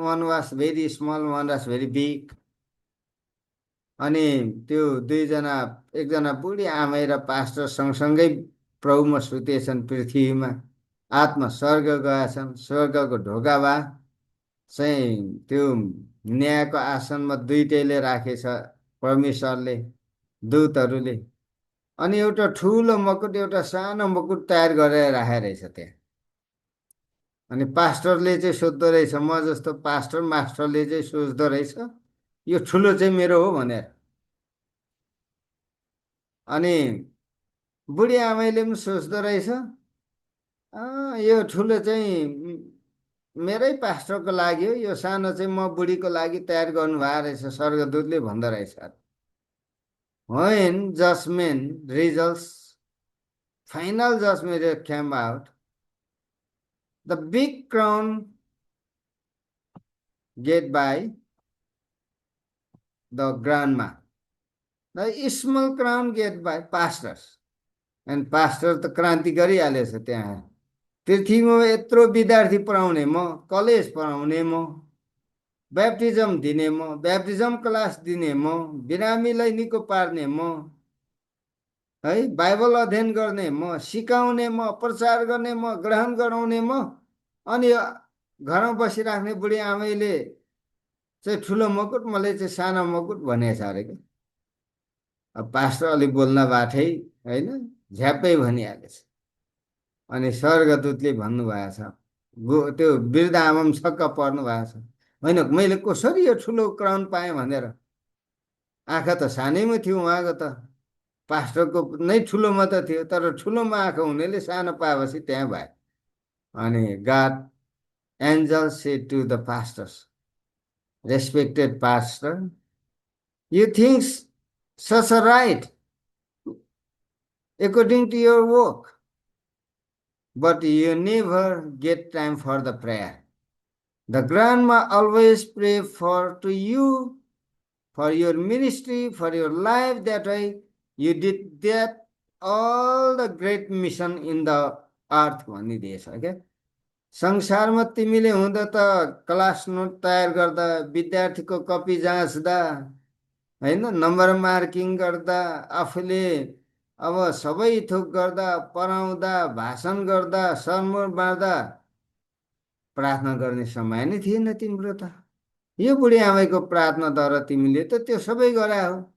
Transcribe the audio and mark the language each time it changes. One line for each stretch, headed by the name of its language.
English: One was very small, one was very big.
Nepali: अनि त्यो दुईजना, एकजना बुढी आमै र पास्टर सँगसँगै प्रभुमा सुतेछन् पृथ्वीमा। आत्मा स्वर्ग गएछन्, स्वर्गको ढोका चाहिँ त्यो न्यायको आसनमा दुईटैले राखेछ परमेश्वरले, दूतहरूले। अनि एउटा ठुलो मुकुट, एउटा सानो मुकुट तयार गरेर राखेको रहेछ त्यहाँ। अनि पास्टरले चाहिँ सोध्दो रहेछ, म जस्तो पास्टर मास्टरले चाहिँ सोच्दो रहेछ यो ठुलो चाहिँ मेरो हो भनेर। अनि बुढी आमैले पनि सोच्दो रहेछ यो ठुलो चाहिँ मेरै पास्टरको लागि हो, यो सानो चाहिँ म बुढीको लागि तयार गर्नुभएको रहेछ, स्वर्गदूतले भन्दो रहेछ।
English: When judgment results, final judgment came out, the big crown get by the grandma, the small crown get by pastors. And pastor
Nepali: त क्रान्ति गरिहालेछ। त्यहाँ पृथ्वीमा यत्रो विद्यार्थी पढाउने म, कलेज पढाउने म, ब्याप्टिजम दिने म, ब्याप्टिजम क्लास दिने म, बिरामीलाई निको पार्ने म, है, बाइबल अध्ययन गर्ने म, सिकाउने म, प्रचार गर्ने म, ग्रहण गराउने म, अनि घरमा बसिराख्ने बुढी आमैले चाहिँ ठुलो मुकुट, मलाई चाहिँ सानो मुकुट भनेछ अरे क्या। अब पास्टर अलिक बोल्न बाठै होइन, झ्याप्पै भनिहालेछ। अनि स्वर्गदूतले भन्नुभएको छ, त्यो वृद्ध आमा पनि छक्क पर्नु भएको छ, होइन मैले कसरी यो ठुलो क्राउन पाएँ भनेर। आँखा त सानैमा थियो उहाँको त, पास्टरको नै ठुलोमा त थियो, तर ठुलोमा आँखा हुनेले सानो पाएपछि त्यहाँ भयो।
English: अनि God angel said to the pastors, respected pastor, you think such a right according to your work, but you never get time for the prayer. The grandma always pray for to you, for your ministry, for your life. That way you did that all the great mission in the earth
Nepali: भनिदिएछ क्या। संसारमा तिमीले हुँदा त class note तयार गर्दा, विद्यार्थीको copy जाँच्दा, होइन, number marking गर्दा, आफूले अब सबै थोक गर्दा, पढाउँदा, भाषण गर्दा, सरमोर बाँड्दा, प्रार्थना गर्ने समय नै थिएन तिम्रो त। यो बुढी आमैको प्रार्थनाद्वारा तिमीले त त्यो सबै गरायो।